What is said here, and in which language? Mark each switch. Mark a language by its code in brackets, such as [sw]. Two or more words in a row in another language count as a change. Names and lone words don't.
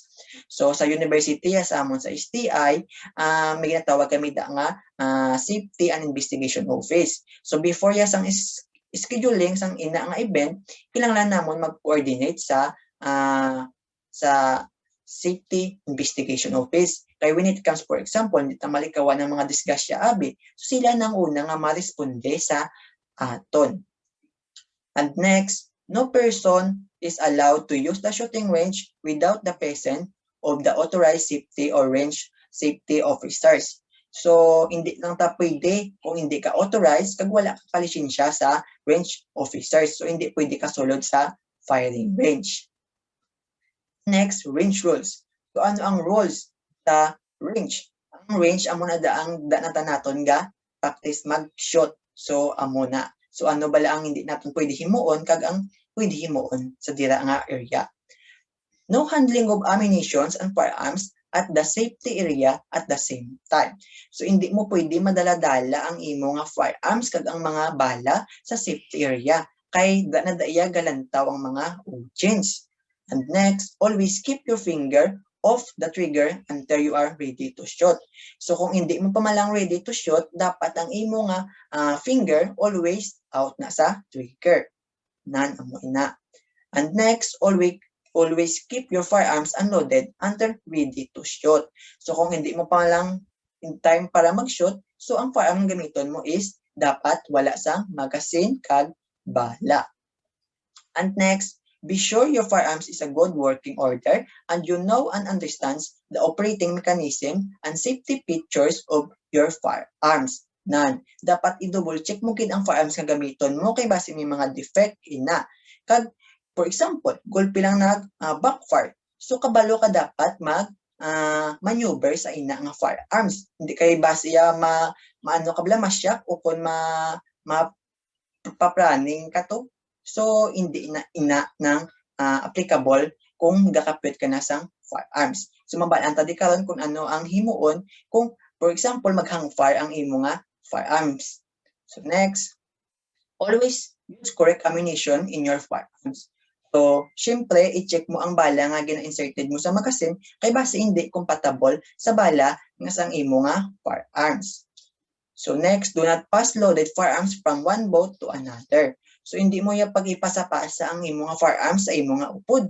[hil] So, sa university, sa amon sa STI, may ginatawag kami nga Safety and Investigation Office. So, before yasang scheduling sang ina nga event, kinahanglan namon mag-coordinate sa Safety Investigation Office. Kaya [en] when it comes, for example, [hil] hindi ta malikawan ng mga disgrasya abi, so sila nang una nga maresponde sa aton. [en] And next, no person is allowed to use the shooting range without the presence of the authorized safety or range safety officers. So, [hil] hindi lang ta pwede kung hindi ka authorized kag wala ka kalisensya sa range officers. So, hindi pwede ka sulod sa firing range. [en] Next, range rules. So, [hil] ano ang rules sa range? Ang range, amo na daang naton nga practice mag-shoot. So, amo na. So, ano bala ang hindi natin pwede himuon kag ang pwede himuon sa dira nga area. [en] No handling of ammunitions and firearms at the safety area at the same time. So, [hil] hindi mo pwede madala-dala ang imo nga firearms kag ang mga bala sa safety area. Kay nadaiya galantaw ang mga agents. [en] And next, always keep your finger off the trigger until you are ready to shoot. [hil] So kung hindi mo pa malang [en] ready to shoot, [hil] dapat ang imo nga finger [en] always out [hil] na sa trigger. Nan amo ina. [en] And next, always keep your firearms unloaded until ready to shoot. [hil] So kung hindi mo pa lang [en] in time [hil] para mag-shoot, so ang firearm gamiton mo is dapat wala sang magazine kag bala. [en] And next, be sure your firearms is a good working order and you know and understands the operating mechanism and safety features of your firearms. [hil] Nan, dapat i-double check mo gid ang firearms nga gamiton mo kay base may mga defect ina. Kag for example, gulpi lang backfire. So kabalo ka dapat maneuver sa ina nga firearms. Hindi kay base maano ka bala masyak o kun paplaning ka to. So, hindi ina ng applicable kung gakapit ka na sang firearms. So, mabalaan ta di karon kung ano ang himuon kung, for example, maghang fire ang imo nga firearms. [en] So, next, always use correct ammunition in your firearms. [hil] So, syempre, i-check mo ang bala nga gina-inserted mo sa magazine kay base hindi compatible sa bala nga sang imo nga firearms. [en] So, next, do not pass loaded firearms from one boat to another. So, [hil] hindi mo yung pag-ipasa-pasa ang imo nga firearms sa imo nga upod.